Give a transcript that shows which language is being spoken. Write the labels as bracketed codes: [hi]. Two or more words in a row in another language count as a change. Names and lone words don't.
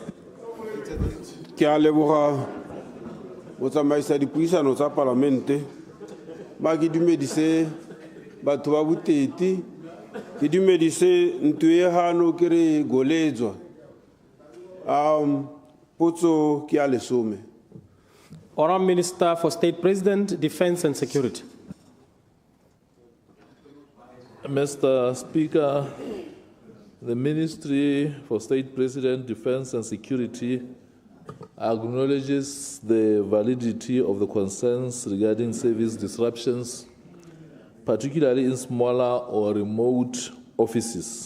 [tn] Ke a leboga botsamaisa dipuisano tsa palamente ba ke dumedise batho ba Boteti ke dumedise ntwe hano ke re goletswa potso ke a lesome. [en] Honourable Minister for State President, Defence and Security. Mr. Speaker, the Ministry for State President, Defence and Security acknowledges the validity of the concerns regarding service disruptions, particularly in smaller or remote offices.